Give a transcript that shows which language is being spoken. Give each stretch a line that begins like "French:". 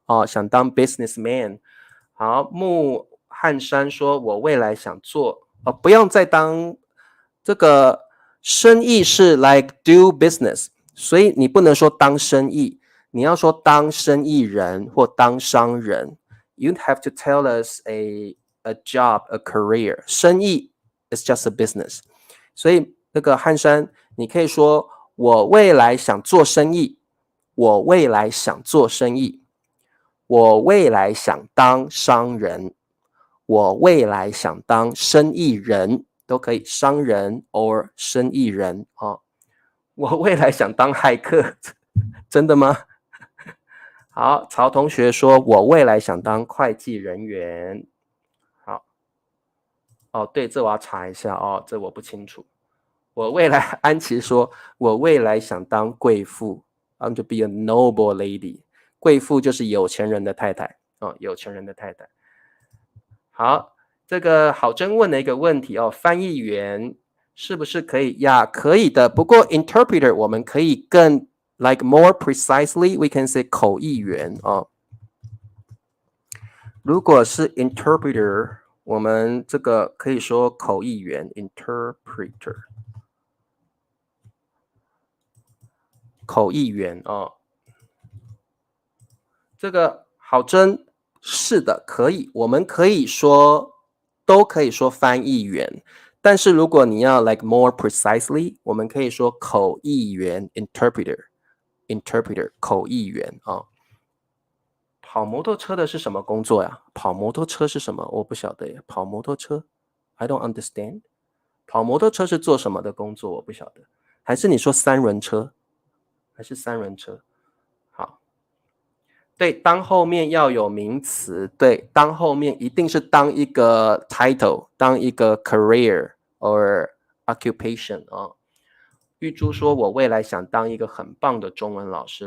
Chinese: 想当 businessman。好，木汉山说，我未来想做，不用再当这个生意是
English: like do business，
Chinese: 所以你不能说当生意，你要说当生意人或当商人。
English: You have to tell us a job, a career. 生意 is just a business。
Chinese: 所以那个汉山，你可以说我未来想做生意，我未来想做生意，我未来想当商人，我未来想当生意人，都可以，商人 or 生意人我未来想当骇客，真的吗？好，曹同学说，我未来想当会计人员。好，对，这我要查一下这我不清楚。我未来，安琪说，我未来想当贵妇 ，
English: I want to be a noble lady。
Chinese: 贵妇就是有钱人的太太有钱人的太太。好，这个郝真问了一个问题翻译员是不是可以呀？可以的，不过 interpreter 我们可以更
English: like more precisely we can say
Chinese: 口译员如果是 interpreter， 我们这个可以说口译员 interpreter，口译员这个郝真是的，可以，我们可以说都可以说翻译员，但是如果你要
English: like more precisely，
Chinese: 我们可以说口译员 interpreter 口译员跑摩托车的是什么工作呀？跑摩托车是什么？我不晓得耶。
English: 跑摩托车 I don't understand。
Chinese: 跑摩托车是做什么的工作？我不晓得。还是你说三轮车？还是三轮车？好，对，当后面要有名词，对，当后面一定是当一个 title， 当一个
English: career or occupation
Chinese: 玉珠说，我未来想当一个很棒的中文老师。